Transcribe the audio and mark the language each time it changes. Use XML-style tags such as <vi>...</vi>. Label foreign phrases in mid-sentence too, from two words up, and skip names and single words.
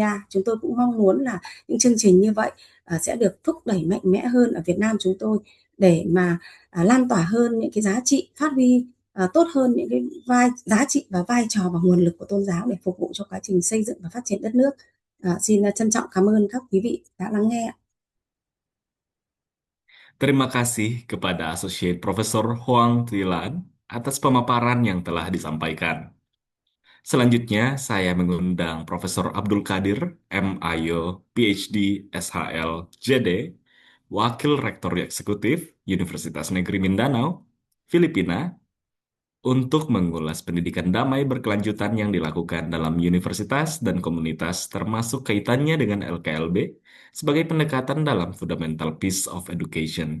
<vi>Chúng tôi cũng mong muốn là những chương trình như vậy sẽ được thúc đẩy mạnh mẽ hơn ở Việt Nam chúng tôi, để mà lan tỏa hơn những cái giá trị, phát huy tốt hơn những cái giá trị và vai trò và nguồn lực của tôn giáo để phục vụ cho quá trình xây dựng và phát triển đất nước. Xin trân trọng cảm ơn các quý vị đã lắng nghe.</vi> <id>Terima kasih kepada Associate Profesor Hoang Trilan atas pemaparan yang telah disampaikan. Selanjutnya, saya mengundang Profesor Abdul Qadir, MIO, PhD, SHL, JD, Wakil Rektor Eksekutif Universitas Negeri Mindanao, Filipina, untuk mengulas pendidikan damai berkelanjutan yang dilakukan dalam universitas dan komunitas termasuk kaitannya dengan LKLB sebagai pendekatan dalam</id> <en>Fundamental Piece of Education.</en>